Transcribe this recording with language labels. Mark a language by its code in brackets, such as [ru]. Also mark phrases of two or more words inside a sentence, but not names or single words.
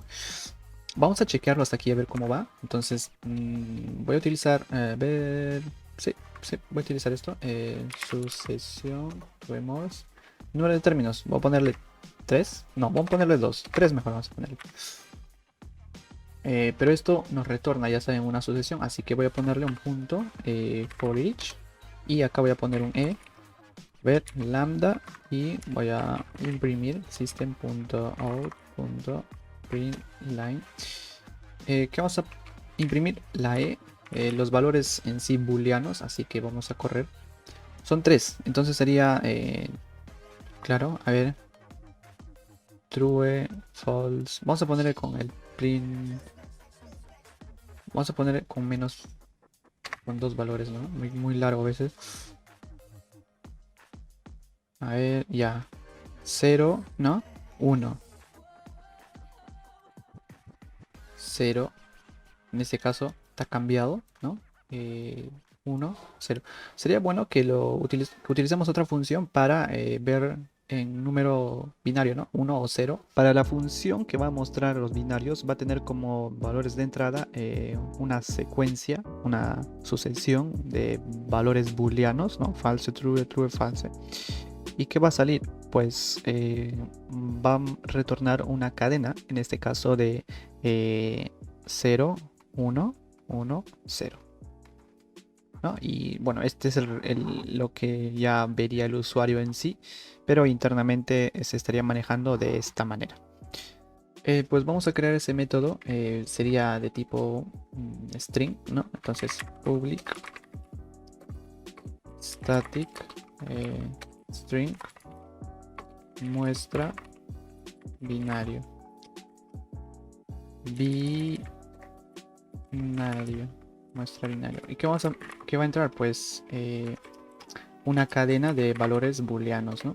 [es] Vamos a chequearlo hasta aquí a ver cómo va. Entonces, voy a utilizar, sí, voy a utilizar esto. Sucesión, vemos. Número de términos, voy a ponerle 3. No, vamos a ponerle 2. 3 mejor vamos a ponerle. Pero esto nos retorna, ya saben, una sucesión. Así que voy a ponerle un punto [en] for each. [es] Y acá voy a poner un ver lambda y voy a imprimir system.out.println. ¿Qué vamos a imprimir? La los valores en sí booleanos, así que vamos a correr. Son 3, entonces sería, claro, a ver, [en] true, false. [es] Vamos a ponerle con el print. Vamos a poner con menos, con 2 valores, ¿no? Muy largo a veces. A ver, ya. 0, ¿no? 1. 0. En este caso está cambiado, ¿no? 1, 0. Sería bueno que que utilicemos otra función para ver en número binario, ¿no? 1 o 0. Para la función que va a mostrar los binarios va a tener como valores de entrada una secuencia, una sucesión de valores booleanos, ¿no? [en] False, true, true, false. [es] ¿Y qué va a salir? Pues va a retornar una cadena, en este caso de 0, 1, 1, 0. ¿No? Y bueno, este es lo que ya vería el usuario en sí, pero internamente se estaría manejando de esta manera. Pues vamos a crear ese método, sería de tipo string, ¿no? Entonces [en] public static string [es] muestra binario. Muestra binario. ¿Y qué va a entrar? Pues una cadena de valores booleanos, ¿no?